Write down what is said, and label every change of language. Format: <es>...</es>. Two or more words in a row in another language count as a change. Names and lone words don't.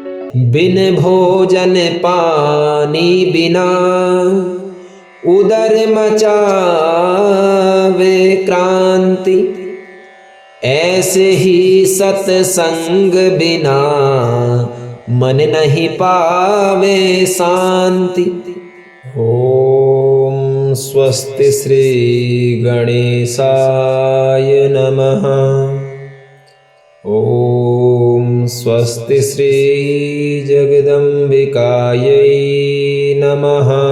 <hi>बिन भोजन पानी बिना उदर मचावे क्रांति। ऐसे ही सत्संग बिना मन नहीं पावे शांति।</hi> <sa>ओम स्वस्ति श्री गणेशाय नमः। ओम स्वस्ति श्री जगदम्बिकायै नमः।</sa>